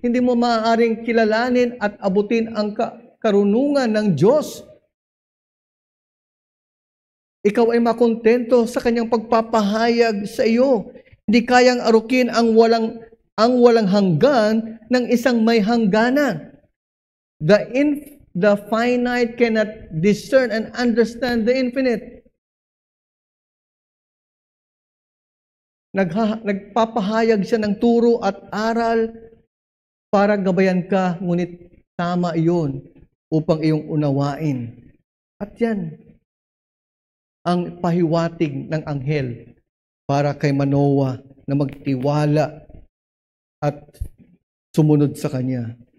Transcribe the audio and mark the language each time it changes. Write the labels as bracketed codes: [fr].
[tl] Hindi mo maaaring kilalanin at abutin ang karunungan ng Diyos. Ikaw ay makontento sa kanyang pagpapahayag sa iyo. Hindi kayang arukin ang walang hanggan ng isang may hangganan. [en] The finite cannot discern and understand the infinite. [tl] Nagpapahayag siya ng turo at aral para gabayan ka, ngunit tama iyon upang iyong unawain. At yan ang pahiwatig ng anghel para kay Manoah na magtiwala at sumunod sa kanya.